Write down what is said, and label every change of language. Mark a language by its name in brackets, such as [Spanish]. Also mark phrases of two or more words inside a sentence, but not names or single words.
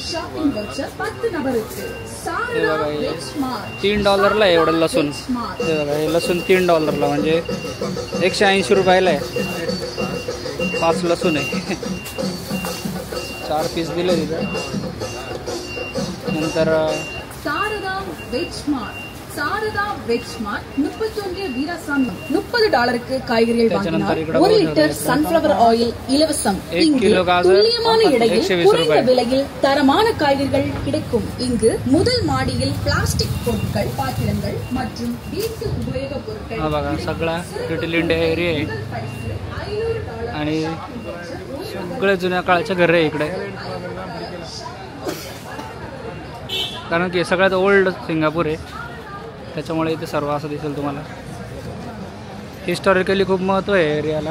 [Marathi] हे बघा, $3 आहे एवढं लसूण। हे बघा, हे लसूण $3 म्हणजे 180 रुपयाला आहे। 5 लसूण आहे, 4 पीस दिले तिथं। नंतर [Tamil] சாரதா வெஜ் ஸ்மார்ட் 31 வீராசாமி $30க்கு காய்கறிகள் வாங்கினால் 1 லிட்டர் [English] sunflower oil [Tamil] இலவசம்। துல்லியமான எடையில் குறைந்த விலையில் தரமான காய்கறிகள் கிடைக்கும்। இங்கு முதல் மாடியில் பிளாஸ்டிக் பொருட்கள், பாத்திரங்கள் மற்றும் வீட்டு உபயோகப் பொருட்கள் [Marathi] बघा सगळा लिटिल इंडिया एरिया आहे आणि सगळे जुन्या काळाचे घर आहे इकडे, कारण की सगळ्यात ओल्ड सिंगापूर आहे, त्याच्यामुळे इथे सर्व असं दिसेल तुम्हाला। हिस्टॉरिकली खूप महत्त्व आहे एरियाला।